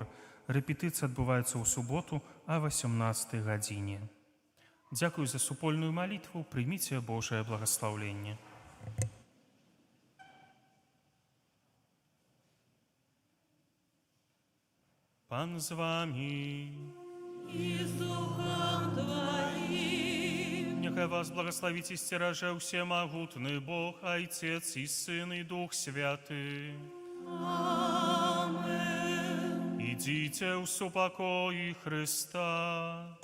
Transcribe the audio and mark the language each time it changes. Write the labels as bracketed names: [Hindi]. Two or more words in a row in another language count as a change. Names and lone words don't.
[Belarusian] Рэпетыцыя адбываецца ў суботу а 18 гадзіне. Дзякую за супольную малітву, прыміце Божае благаслаўленне. Пан з вамі. [Ukrainian] І з духом твоїм. Нехай вас благословить і стереже всемогутний Бог, Отець і Син, і Дух Святий. Амен. Ідіть у супокої Христа.